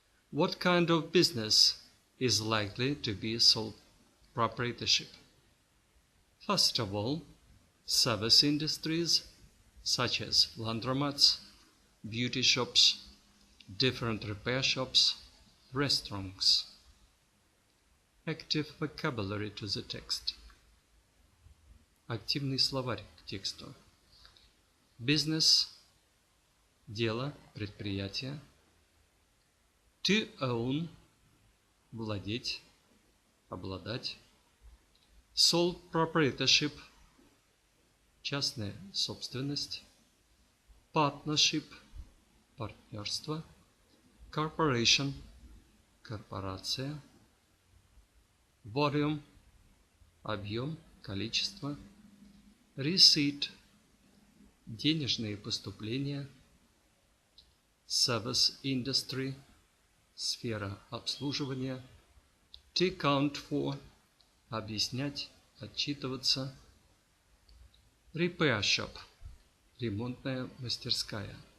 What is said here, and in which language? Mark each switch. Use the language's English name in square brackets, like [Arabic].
[English] What kind of business is likely to be sole proprietorship? First of all, service industries such as laundromats, beauty shops, different repair shops, restaurants. Active vocabulary to the text. [Russian] Активный словарь к тексту. Business – дело, предприятие. To own – владеть, обладать. Sole proprietorship – частная собственность. Partnership – партнерство. Corporation – корпорация. Volume – объем, количество. Receipt – денежные поступления. Service industry – сфера обслуживания. To account for – объяснять, отчитываться. Repair shop – ремонтная мастерская.